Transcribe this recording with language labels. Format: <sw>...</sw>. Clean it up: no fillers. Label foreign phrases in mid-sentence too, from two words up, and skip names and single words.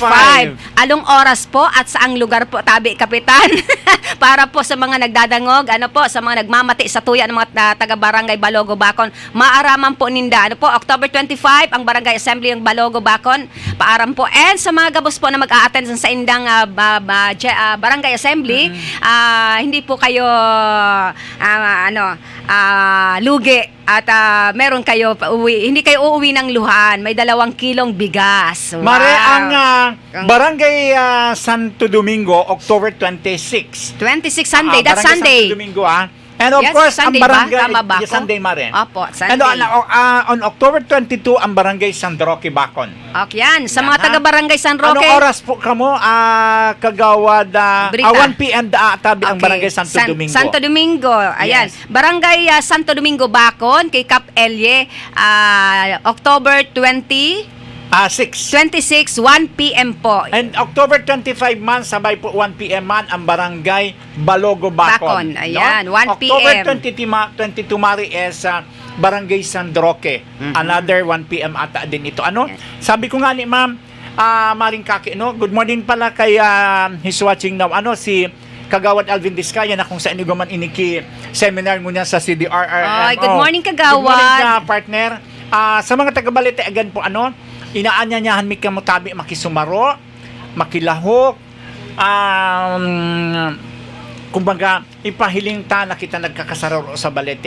<bik>Along oras po at saang lugar po tabi kapitan? Para po sa mga nagdadangog, sa mga nagmamati sa tuya ng mga taga Barangay Balogo, Bacon, maaraman po ninda.</bik> <tl>October 25 ang Barangay Assembly ng Balogo, Bacon.</tl> <bik>Paaram po. And sa mga gabos po na mag-a-attend sa indang Barangay Assembly,</bik> <tl>hindi po kayo lugi at meron kayo hindi kayo uuwi ng luhan. May 2 kilong bigas. Wow. Mare, ang Barangay Santo Domingo, October 26.</tl> <en>26 Sunday. That's Barangay Sunday. Santo Domingo, And of Yes, course, Sunday</en> <tl>ang ba? barangay Tama ba ako? Sunday, Mare. Opo, Sunday.</tl> <en>And on October 22,</en> <tl>ang Barangay San Roque, Bacon. Okay, yan. Sa mga Yan, taga Barangay San Roque. Anong oras po kamo Kagawad Brita.</tl> <bik>1 PM tabi ang Barangay Santo Domingo. Santo Domingo. Ayan. Yes.</bik> <tl>Barangay Santo Domingo, Bacon, kay Cap Elye, October 26, 1 PM po.</tl> <bik>And October 25 man, sabay po 1 PM man ang Barangay Balogo, Bacon. Bacon, ayan, 1 October PM.</bik> <en>22 Mari is Barangay San Roque.</en> <tl>Another 1 PM ata din ito. Sabi ko nga ni Ma'am, Maring Kaki, good morning pala kay</tl> <en>he's watching now,</en> <tl>si Kagawad Alvin Diskaya na kung saan nyo man iniki seminar mo niya sa CDRRMO.</tl> <en>Good morning, Kagawad. Good morning, partner.</en> <bik>Sa mga taga-Balite, again po, inaanyanyahan mi ka mo tabi makisumaro, makilahok, kumbaga, ipahiling ta na kita nagkakasararo sa Balete.</bik>